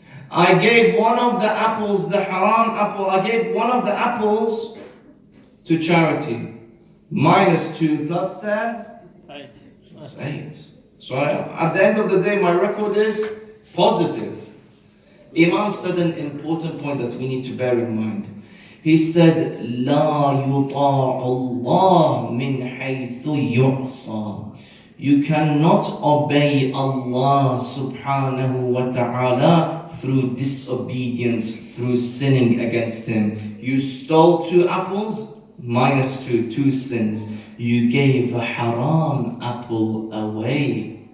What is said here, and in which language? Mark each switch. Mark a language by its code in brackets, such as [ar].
[en] I gave one of the apples, the haram apple, I gave one of the apples to charity. -2 plus 10? 8. That's 8. So at the end of the day, my record is positive. Imam said an important point that we need to bear in mind. He said, [ar] لا يطاع الله من حيث يعصى. [en] You cannot obey Allah subhanahu wa ta'ala through disobedience, through sinning against Him. You stole 2 apples, -2, 2 sins. You gave a haram apple away.